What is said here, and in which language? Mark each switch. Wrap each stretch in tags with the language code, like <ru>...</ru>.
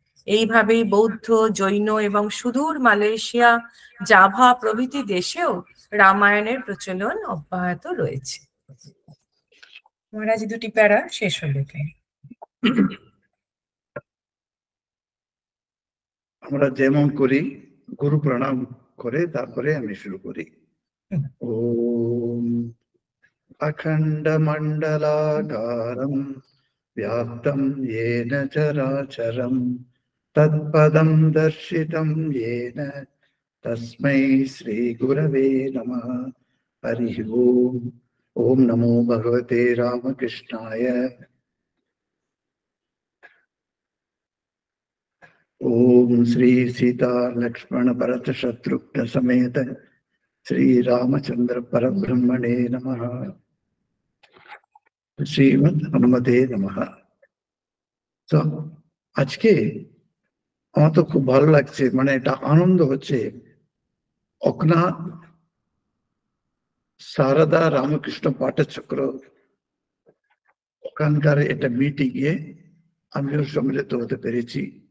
<bn>এইভাবেই বৌদ্ধ, জৈন এবং সুদূর মালয়েশিয়া, জাভা প্রভৃতি দেশেও রামায়ণের প্রচলন অব্যাহত রয়েছে। মহারাজ, দুটি প্যারা শেষ হলো। আমরা যেমন করি গুরু প্রণাম করে তারপরে আমি শুরু করি।</bn> <sa>ওম অখণ্ড মণ্ডলাকারম व्याप्तं येन चराचरं तत्पदं दर्शितं येन तस्मै श्रीगुरवे नमः। हरिः ओम्। ॐ नमो भगवते रामकृष्णाय। ॐ श्री सीता लक्ष्मण भरत शत्रुघ्न समेत श्री रामचंद्र परब्रह्मणे नमः। শ্রীমদ হনুমতে নমঃ।</sa> <bn>তো আজকে আমার তো খুব ভালো লাগছে, মানে এটা আনন্দ হচ্ছে। অকনা সারদা রামকৃষ্ণ পাঠচক্র ওখানকার একটা মিটিংয়ে আমিও সম্মিলিত হতে পেরেছি।</bn>